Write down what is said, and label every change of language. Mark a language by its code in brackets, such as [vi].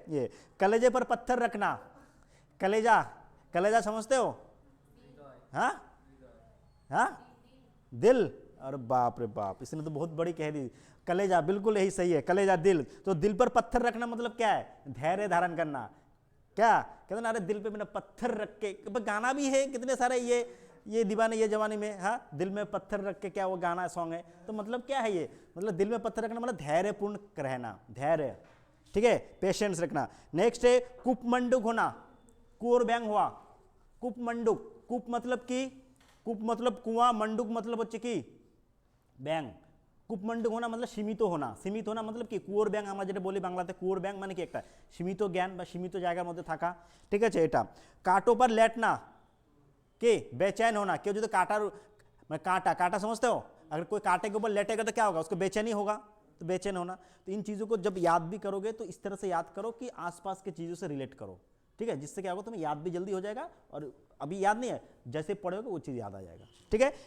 [hi] ये कलेजे पर पत्थर रखना, कलेजा, कलेजा समझते हो, हाँ हाँ दिल, अरे बाप रे बाप, इसने तो बहुत बड़ी कह दी, कलेजा बिल्कुल यही सही है, कलेजा दिल, तो दिल पर पत्थर रखना मतलब क्या है, धैर्य धारण करना, क्या कहते ना अरे दिल पे मैंने पत्थर रख के, गाना भी है कितने सारे ये दीवाने ये जवानी में, हाँ दिल में पत्थर रख के, क्या वो गाना सॉन्ग है, तो मतलब क्या है ये, मतलब दिल में पत्थर रखना मतलब धैर्यपूर्ण रहना, धैर्य, ठीक है, पेशेंस रखना। नेक्स्ट है कूपमंडुक होना, कुओर बैंग हुआ, कूपमंडुक, कूप मतलब कि कूप मतलब कुआं, मंडुक मतलब [bn] হচ্ছে কি ব্যাং, কূপমণ্ডুক होना मतलब সীমিত होना, সীমিত होना मतलब কি কুয়োর ব্যাং, আমরা যেটা বলি বাংলাতে কুয়োর ব্যাং মানে কি একটা সীমিত জ্ঞান বা সীমিত জায়গার মধ্যে থাকা, ঠিক আছে। [hi] এটা कांटों पर लेटना, के बेचैन होना, क्यों जो कांटा मैं कांटा कांटा समझते हो, अगर कोई कांटे के ऊपर लेटेगा तो क्या होगा, उसको बेचैनी होगा, तो बेचैन होना। तो इन चीज़ों को जब याद भी करोगे तो इस तरह से याद करो कि आसपास के चीज़ों से रिलेट करो, ठीक है, जिससे क्या होगा तुम्हें याद भी जल्दी हो जाएगा, और अभी याद नहीं है जैसे पढ़ोगे वो चीज़ याद आ जाएगा, ठीक है।